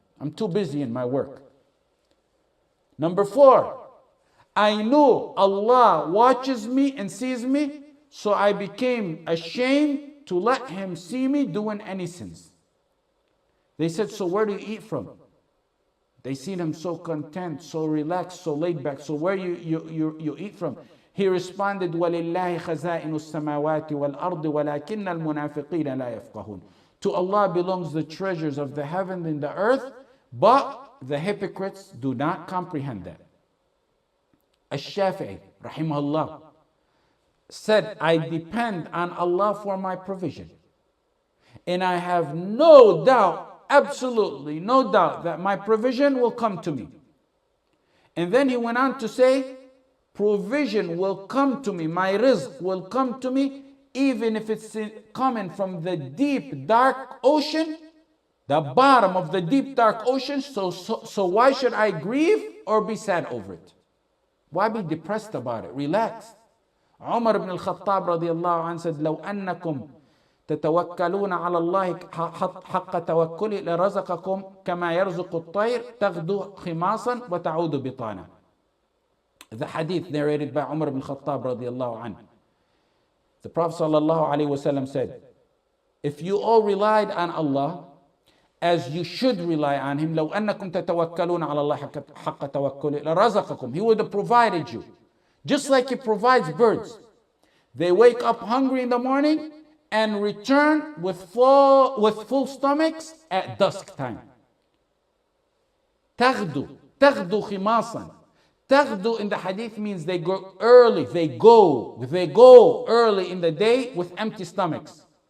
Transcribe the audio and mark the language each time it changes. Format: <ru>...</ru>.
<en>I'm too busy in my work. Number 4, I knew Allah watches me and sees me, so I became ashamed to let Him see me doing any sins. They said, so where do you eat from? They seen Him so content, so relaxed, so laid back. So where you eat from? He responded,</en> <ar>وَلِلَّهِ خَزَائِنُ السَّمَاوَاتِ وَالْأَرْضِ وَلَكِنَّ الْمُنَافِقِينَ لَا يَفْقَهُونَ.</ar> <en>To Allah belongs the treasures of the heaven and the earth, but the hypocrites do not comprehend that. Ash-Shafi'i, rahimahullah, said, I depend on Allah for my provision. And I have no doubt, absolutely no doubt, that my provision will come to me. And then he went on to say, provision will come to me, my rizq will come to me, even if it's coming from the deep, dark ocean, the bottom of the deep, dark ocean. So why should I grieve or be sad over it? Why be depressed about it? Relax. Umar ibn al-Khattab radiyallahu anhu said,</en> <ar>لو أنكم تتوكلون على الله حق توكله لرزقكم كما يرزق الطير تغدو خماصا وتعود بطانا.</ar> <en>The hadith narrated by Umar ibn al-Khattab radiyallahu anhu. The Prophet sallallahu alaihi wasallam said, if you all relied on Allah as you should rely on him.</en> <ar>لو أنكم تتوكلون على الله حق توكله لرزقكم.</ar> <en>He would have provided you. Just like he provides birds. They wake up hungry in the morning and return with full stomachs at dusk time.</en> <ar>تغدو خماصا.</ar> <en>تغدو in the hadith means they go early. They go early in the day with empty stomachs.</en>